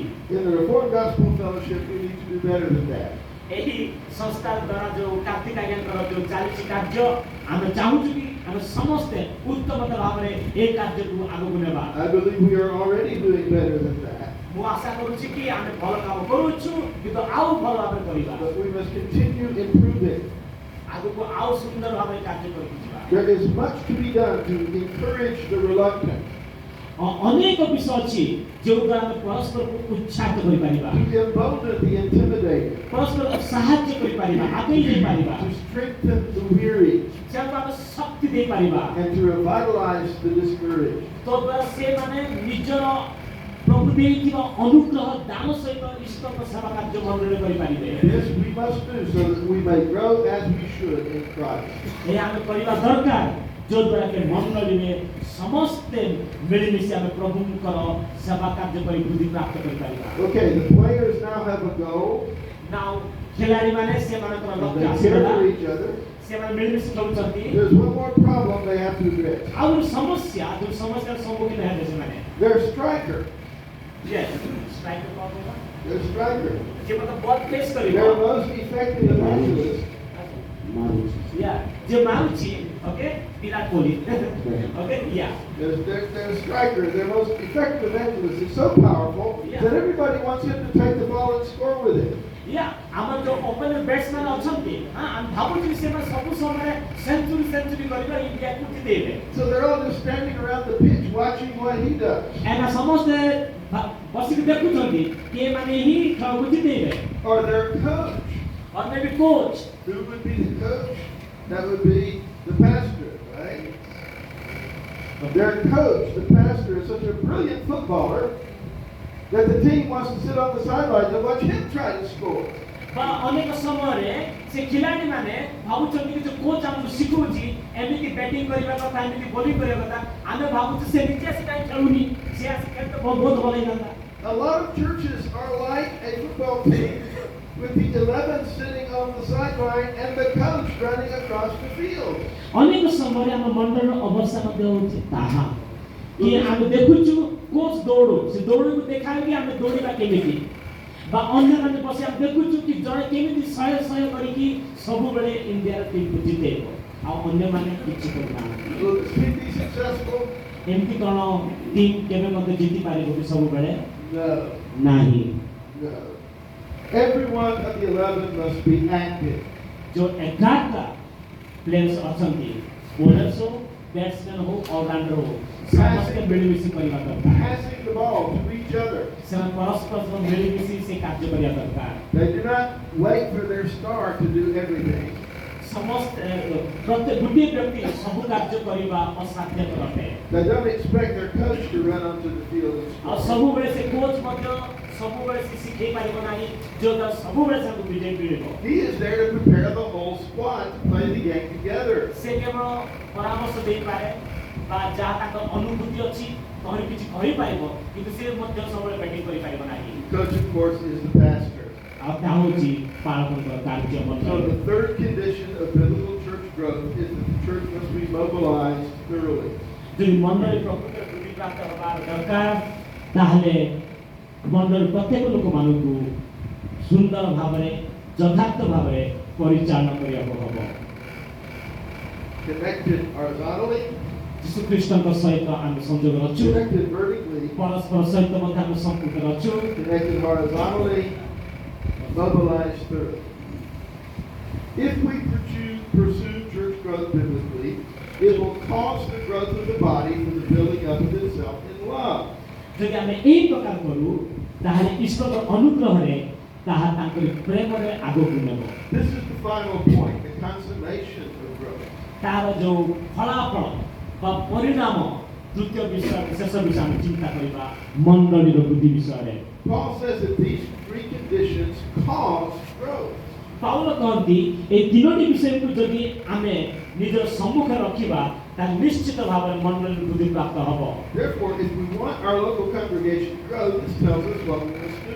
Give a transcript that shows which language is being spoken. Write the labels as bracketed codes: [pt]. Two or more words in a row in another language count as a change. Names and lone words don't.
[en] In the Reformed Gospel Fellowship, we need to do better than that. एही संस्था द्वारा जो कार्तिक आज्ञाकर जो चालीसी कार्य [or] ଆମେ ଚାହୁଁଛୁ କି ଆମେ ସମସ୍ତେ ଉତ୍ତମ ଭାବରେ ଏ କାର୍ଯ୍ୟକୁ ଆଗକୁ ନେବା [en] I believe we are already doing better than that. [or] ମୁଁ ଆଶା କରୁଛି କି ଆମେ ଭଲ କାମ କରୁଛୁ କିନ୍ତୁ ଆଉ ଭଲ ଭାବରେ କରିବା [en] but we must continue improving. [or] ଆଗକୁ ଆଉ ସୁନ୍ଦର ଭାବରେ କାର୍ଯ୍ୟ କରିକି ଯିବା [en] There is much to be done to encourage the reluctant, [or] ଅନେକ ବିଷୟ ଅଛି ଯେଉଁଦ୍ୱାରା ଆମେ ପରସ୍ପରକୁ ଉତ୍ସାହିତ କରିପାରିବା [en] to embolden the intimidated, [or] ପରସ୍ପରକୁ ସାହାଯ୍ୟ କରିପାରିବା ଆଗେଇ ଯାଇପାରିବା [en] to strengthen the weary, [or] ଯାହାକୁ ଆମେ ଶକ୍ତି ଦେଇପାରିବା [en] and to revitalize the discouraged. [or] ତଦ୍ୱାରା ସେମାନେ ନିଜର ପ୍ରଭୁ ଦେଇଥିବା ଅନୁଗ୍ରହ ଦାନ ସହିତ ଈଶ୍ୱରଙ୍କ ସେବା କାର୍ଯ୍ୟ ମଣ୍ଡଳରେ କରିପାରିବେ [en] This we must do so that we may grow as we should in Christ. [or] ଏହା ଆମେ କରିବା ଦରକାର ଯୋଉଦ୍ୱାରା କି ମଣ୍ଡଳୀରେ ସମସ୍ତେ ମିଳିମିଶି ଆମେ ପ୍ରଭୁଙ୍କର ସେବା କାର୍ଯ୍ୟ କରି ବୃଦ୍ଧି ପ୍ରାପ୍ତ କରିପାରିବା [en] Okay, the players now have a goal. [or] ନାଉ ଖେଳାଳିମାନେ ସେମାନଙ୍କର ଲକ୍ଷ୍ୟ [en] They [or] ଆସିଗଲା [en] care for each other. [or] ସେମାନେ ମିଳିମିଶି ଖେଳୁଛନ୍ତି [en] There's one more problem they have to address. [or] ଆଉ ଗୋଟେ ସମସ୍ୟା ଯୋଉ ସମସ୍ୟାର ସମ୍ମୁଖୀନ ହେବେ ସେମାନେ [en] Their striker. [or] ଷ୍ଟ୍ରାଇକର କଣ କହିବା [en] Their striker. [or] ଯେ ମତେ [en] ball face [or] କରିବ [en] Their most effective evangelist. [or] ଯେ ମାରୁଛି ଓକେ ବିରାଟ କୋହଲି ଓକେ [en] Their striker, their most effective evangelist is so powerful that everybody wants him to take the ball and score with it. [or] ଆମର ଯୋଉ [en] opener batsman [or] ଅଛନ୍ତି ଆମେ ଭାବୁଛୁ ସେମାନେ ସବୁ ସମୟରେ ସେଞ୍ଚୁରୀ କରିବା ଇଣ୍ଡିଆକୁ ଜିତେଇବେ [en] So they're all just standing around the pitch watching what he does. [or] ଏନା ସମସ୍ତେ ବସିକି ଦେଖୁଛନ୍ତି କି ଏମାନେ ହିଁ ଖେଳକୁ ଜିତେଇବେ [en] Or their coach. or maybe coach Who would be the coach? That would be the pastor, right? Their coach, the pastor, is such a brilliant footballer that the team wants to sit on the sidelines and watch him try to score. [or] ବା ଅନେକ ସମୟରେ ସେ ଖେଳାଳିମାନେ ଭାବୁଛନ୍ତି କି ଯୋଉ କୋଚ୍ ଆମକୁ ଶିଖଉଛି ଏମିତି ବ୍ୟାଟିଂ କରିବା କଥା ଏମିତି ବୋଲିଂ କରିବା କଥା ଆମେ ଭାବୁଛୁ ସେ ନିଜେ ଆସି କାହିଁ ଖେଳୁନି ସେ ଆସି ଖେଳିତ ବହୁତ ଭଲ ହେଇଥାନ୍ତା [en] A lot of churches are like a football team with the 11 sitting on the sideline and the coach running across the field. [or] ଅନେକ ସମୟରେ ଆମ ମଣ୍ଡଳର ଅବସ୍ଥା ମଧ୍ୟ ହେଉଛି ତାହା କି ଆମେ ଦେଖୁଛୁ କୋଚ୍ ଦୌଡୁ ସେ ଦୌଡକୁ ଦେଖାଏ କି ଆମେ ଦୌଡ଼ିବା କେମିତି ବା ଅନ୍ୟମାନେ ବସି ଆମେ ଦେଖୁଛୁ କି ଜଣେ କେମିତି ଶହେ କରିକି ସବୁବେଳେ ଇଣ୍ଡିଆର ଟିମ୍କୁ ଜିତେଇବ ଆଉ ଅନ୍ୟମାନେ କିଛି କରୁନାହାନ୍ତି [en] Will this team be successful? [or] ଏମିତି କ'ଣ ଟିମ୍ କେବେ ମଧ୍ୟ ଜିତି ପାରିବ କି ସବୁବେଳେ [en] No. [or] ନାହିଁ [en] No. Every one of the 11 must be active. [or] ଯୋଉ 11ଟା ପ୍ଲେୟର୍ସ ଅଛନ୍ତି ବୋଲର୍ସ ହଉ ବ୍ୟାଟ୍ସମ୍ୟାନ୍ ହଉ ଅଲରାଉଣ୍ଡର ହଉ ସମସ୍ତେ ମିଳିମିଶି କରିବା ଦରକାର [en] Passing the ball to each other. [or] ସେମାନେ ପରସ୍ପର ସହ ମିଳିମିଶି ସେ କାର୍ଯ୍ୟ କରିବା ଦରକାର [en] They do not wait for their star to do everything. [or] ସମସ୍ତେ ପ୍ରତ୍ୟେକ ଗୋଟିଏ ବ୍ୟକ୍ତି ସବୁ କାର୍ଯ୍ୟ କରିବା ଅସାଧ୍ୟକର ଅଟେ [en] They don't expect their coach to run onto the field and [or] ଆଉ [en] score. [or] ସବୁବେଳେ ସେ କୋଚ୍ ମଧ୍ୟ ସବୁବେଳେ ସେ ଶିଖେଇ ପାରିବ ନାହିଁ ଯୋଉଟା ସବୁବେଳେ ତାଙ୍କୁ ବିଜୟ ମିଳିବ [en] He is there to prepare the whole squad to play the game together. [or] ସେ କେବଳ ପରାମର୍ଶ ଦେଇପାରେ ବା ଯାହା ତାଙ୍କ ଅନୁଭୂତି ଅଛି ତମେ କିଛି କହିପାରିବ କିନ୍ତୁ ସେ ମଧ୍ୟ ସବୁବେଳେ ବ୍ୟାଟିଂ କରିପାରିବ ନାହିଁ [en] Coach, of course, is the pastor. [or] ଆଉ ତାହା ହେଉଛି ପାଳକଙ୍କର କାର୍ଯ୍ୟ [en] So [or] ମଧ୍ୟ [en] the third condition of biblical church growth is that the church must be mobilized thoroughly. [or] ଯଦି ମଣ୍ଡଳୀ ପ୍ରକୃତରେ ବୃଦ୍ଧି ପ୍ରାପ୍ତ ହେବାର ଦରକାର ତାହେଲେ ମଣ୍ଡଳୀ ପ୍ରତ୍ୟେକ ଲୋକମାନଙ୍କୁ ସୁନ୍ଦର ଭାବରେ ଯଥାର୍ଥ ଭାବରେ ପରିଚାଳନା କରିବାକୁ ହେବ [en] Connected horizontally, [or] ଯୀଶୁଖ୍ରୀଷ୍ଟଙ୍କ ସହିତ ଆମେ ସଂଯୋଗ ଅଛୁ [en] connected vertically, [or] ପରସ୍ପର ସହିତ ମଧ୍ୟ ଆମେ ସମ୍ପୃକ୍ତ ଅଛୁ [en] connected horizontally, mobilized thoroughly. If we pursue church growth biblically, it will cause the growth of the body for the building up of itself in love. [or] ଯଦି ଆମେ ଏହି ପ୍ରକାର କରୁ ତାହେଲେ ଈଶ୍ୱରଙ୍କ ଅନୁଗ୍ରହରେ ତାହା ତାଙ୍କର ପ୍ରେମରେ ଆଗକୁ ନେବ [en] This is the final point, the consummation of growth. [or] ତାର ଯୋଉ ଫଳାଫଳ ବା ପରିଣାମ ତୃତୀୟ ବିଷୟ ଶେଷ ବିଷୟ ଆମେ ଚିନ୍ତା କରିବା ମଣ୍ଡଳୀର ବୃଦ୍ଧି ବିଷୟରେ [en] Paul says that these three conditions cause growth. [or] ପାଉଲ କହନ୍ତି ଏହି ତିନୋଟି ବିଷୟକୁ ଯଦି ଆମେ ନିଜର ସମ୍ମୁଖରେ ରଖିବା ତାହେଲେ ନିଶ୍ଚିତ ଭାବରେ ମଣ୍ଡଳୀର ବୃଦ୍ଧି ପ୍ରାପ୍ତ ହେବ [en] Therefore, if we want our local congregation to grow, this tells us what we must do.